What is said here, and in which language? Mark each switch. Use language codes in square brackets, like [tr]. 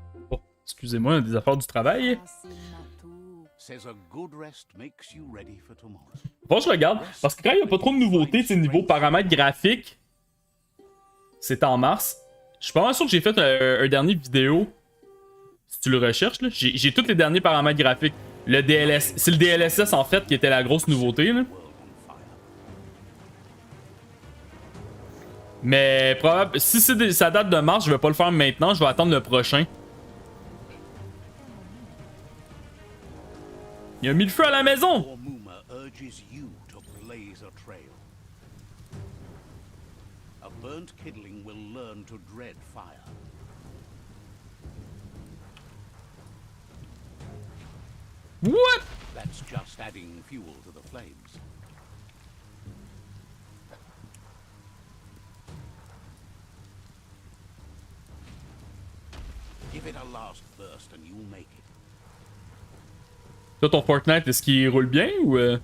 [fr] Oh, excusez-moi, des affaires du travail. Asilnatu. [en] Says a good rest makes you ready for tomorrow. [fr] Bon, je regarde, parce que quand il n'y a pas trop de nouveautés, tu sais, niveau paramètres graphiques, c'était en mars. Je suis pas mal sûr que j'ai fait un dernier vidéo. Si tu le recherches, là, j'ai tous les derniers paramètres graphiques. Le DLS, c'est le DLSS en fait qui était la grosse nouveauté, là. Mais si ça date de mars, je vais pas le faire maintenant, je vais attendre le prochain. Il a mis le feu à la maison! [en] Your Muma urges you to blaze a trail. A burnt kidling will learn to dread fire. What? That's just adding fuel to the flames. Give it a last burst and you'll make it. [fr] Toi, ton Fortnite, est-ce qu'il roule bien ou